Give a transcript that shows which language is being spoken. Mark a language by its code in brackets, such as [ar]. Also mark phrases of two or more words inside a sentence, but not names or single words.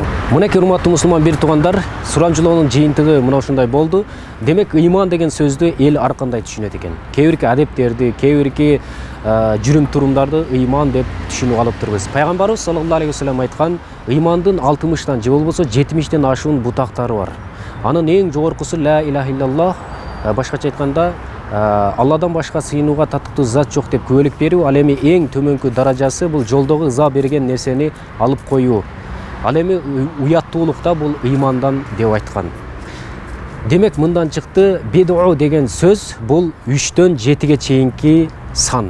[ky] Мынакей урматтуу мусулман бир туугандар, сурамжылоонун жыйынтыгы мына ушундай болду. Демек ыйман деген сөздү эл ар кандай түшүнөт экен. Кээ бирки адептерди, кээ бирки жүрүм турумдарды ыйман деп түшүнүп алыптырбыз. Пайгамбарыбыз [ar] صلى الله عليه وسلم [ky] айткан, ыймандын 60тан же болбосо 70тен ашуун бутактары бар. Анын эң жогоркусу [ar] لا إله إلا الله, [ky] башкача айтканда Алладан башка сыйынууга татыктуу зат жок деп күбөлүк берүү. Ал эми эң төмөнкү даражасы бул жолдогу ыза берген нерсени алып коюу. Ал эми уяттуулукта бул ыймандан деп айткан. Демек мындан чыкты, бидуу деген сөз бул 3төн 7ге чейинки сан.